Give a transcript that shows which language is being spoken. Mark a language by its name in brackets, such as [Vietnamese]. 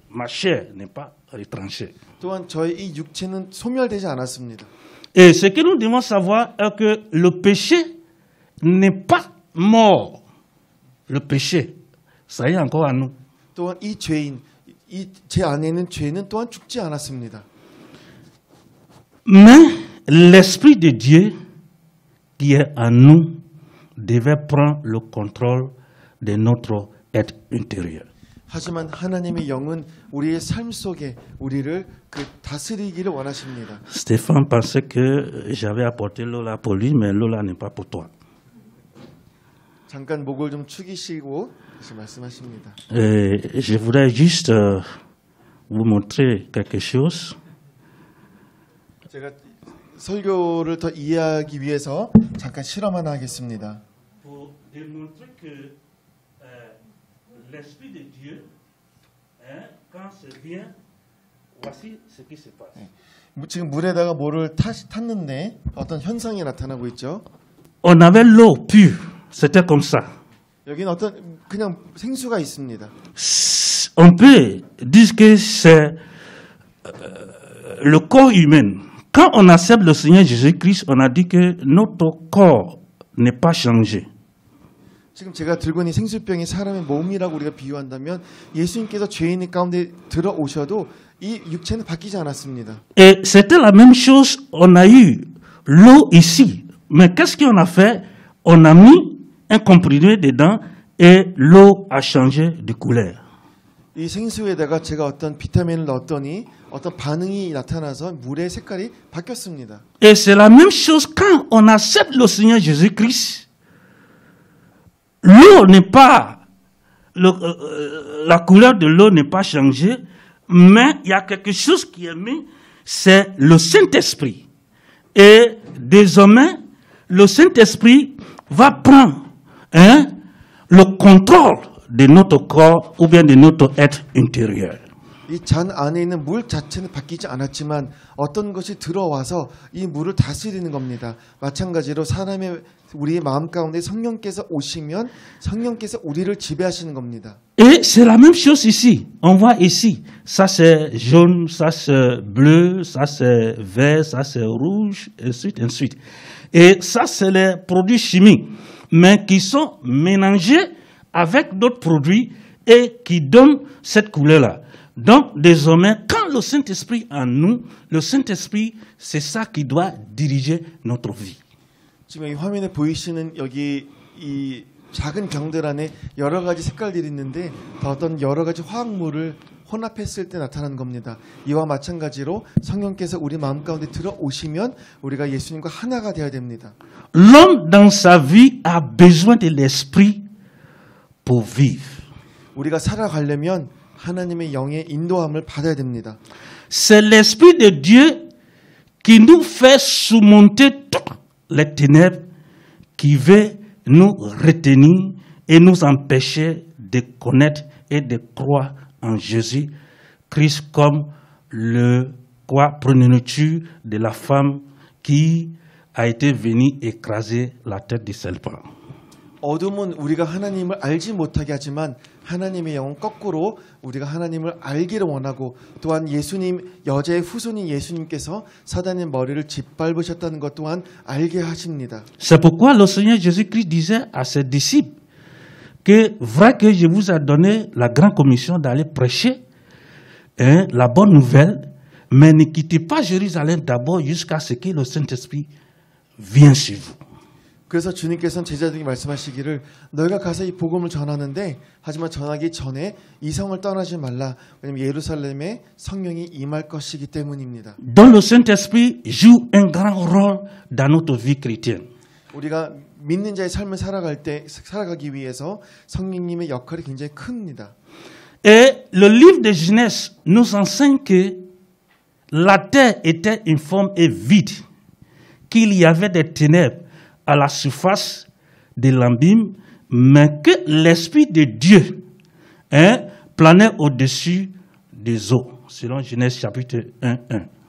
[French] Ma chair n'est pas retranchée. [Korean] 또한 저의 이 육체는 소멸되지 않았습니다. [French] Et ce que nous devons savoir est que le péché n'est pas mort. Le péché, ça y est encore à nous. [Korean] 또한 이 죄인, 제 안에 있는 죄는 또한 죽지 않았습니다. [French] Mais l'Esprit de Dieu qui est en nous devait prendre le contrôle de notre être intérieur. [Korean] 하지만 하나님의 영은 우리의 삶 속에 우리를 다스리기를 원하십니다. [French] Stéphane pensait que j'avais apporté l'eau là pour lui, mais l'eau là n'est pas pour toi. [Korean] 잠깐 목을 좀 축이시고 다시 말씀하십니다. [French] Je voudrais juste vous montrer quelque chose. [Korean] 제가 설교를 더 이해하기 위해서 잠깐 실험 하나 하겠습니다. [French] Pour démontrer que l'Esprit de Dieu, quand c'est bien, voici ce qui se passe. [Korean] 지금 물에다가 뭐를 탔는데 어떤 현상이 나타나고 있죠. [French] On avait l'eau pure, c'était comme ça. [Korean] 여기는 어떤 그냥 생수가 있습니다. [French] On peut dire que c'est le corps humain. Quand on accepte le Seigneur Jésus-Christ, on a dit que notre corps n'est pas changé. [Korean] 지금 제가 들고 있는 생수병이 사람의 몸이라고 우리가 비유한다면 예수님께서 죄인의 가운데 들어오셔도 이 육체는 바뀌지 않았습니다. [French] Et c'était la même chose, on a eu l'eau ici. Mais qu'est-ce qu'on a fait? On a mis un comprimé dedans et l'eau a changé de couleur. [Korean] 이 생수에다가 제가 어떤 비타민을 넣었더니 어떤 반응이 나타나서 물의 색깔이 바뀌었습니다. [French] Et c'est la même chose quand on accepte le Seigneur Jésus-Christ. L'eau n'est pas, la couleur de l'eau n'est pas changée, mais il y a quelque chose qui est mis, c'est le Saint-Esprit. Et désormais, le Saint-Esprit va prendre le contrôle de notre corps ou bien de notre être intérieur. [Korean] 이 잔 안에 있는 물 자체는 바뀌지 않았지만 어떤 것이 들어와서 이 물을 다스리는 겁니다. 마찬가지로 우리의 마음 가운데 성령께서 오시면 성령께서 우리를 지배하시는 겁니다. [French] Et c'est la même chose ici. On voit ici, ça c'est jaune, ça c'est bleu, ça c'est vert, ça c'est rouge, et ensuite. Et ça c'est les produits chimiques, mais qui sont mélangés avec d'autres produits et qui donnent cette couleur-là. Donc, désormais, quand le Saint-Esprit en nous, le Saint-Esprit, c'est ça qui doit diriger notre vie. [Korean] 지금 이 화면에 보이시는 여기 이 작은 병들 안에 여러 가지 색깔들이 있는데 어떤 여러 가지 화학물을 혼합했을 때 나타나는 겁니다. 이와 마찬가지로 성령께서 우리 마음 가운데 들어오시면 우리가 예수님과 하나가 되어야 됩니다. [French] L'homme dans sa vie a besoin de l'Esprit pour vivre. [Korean] 우리가 살아가려면 하나님의 영의 인도함을 받아야 됩니다. [French] C'est l'Esprit de Dieu qui nous fait surmonter toutes les ténèbres, qui veut nous retenir et nous empêcher de connaître et de croire en Jésus-Christ comme le prononature de la femme qui a été venu écraser la tête du serpent. [Korean] 어둠은 우리가 하나님을 알지 못하게 하지만 하나님의 영은 거꾸로 우리가 하나님을 알기를 원하고 또한 예수님 여자의 후손인 예수님께서 사단의 머리를 짓밟으셨다는 것 또한 알게 하십니다. [French] C'est pourquoi le Seigneur Jésus-Christ disait à ses disciples que vrai que je vous ai donné la grande commission d'aller prêcher la bonne nouvelle, mais ne quittez pas Jérusalem d'abord jusqu'à ce que le Saint-Esprit vienne sur vous. [Korean] 그래서 주님께서는 제자들에게 말씀하시기를 너희가 가서 이 복음을 전하는데 하지만 전하기 전에 이 성을 떠나지 말라. 왜냐하면 예루살렘에 성령이 임할 것이기 때문입니다. [French] Donc le Saint-Esprit joue un grand rôle dans notre vie chrétienne. [Korean] 우리가 믿는 자의 삶을 살아가기 위해서 성령님의 역할이 굉장히 큽니다. [French] Et le livre de Genèse nous enseigne que la terre était informe et vide, qu'il y avait des ténèbres à la surface de l'abîme, mais que l'Esprit de Dieu planait au-dessus des eaux, selon Genèse chapitre 1:1.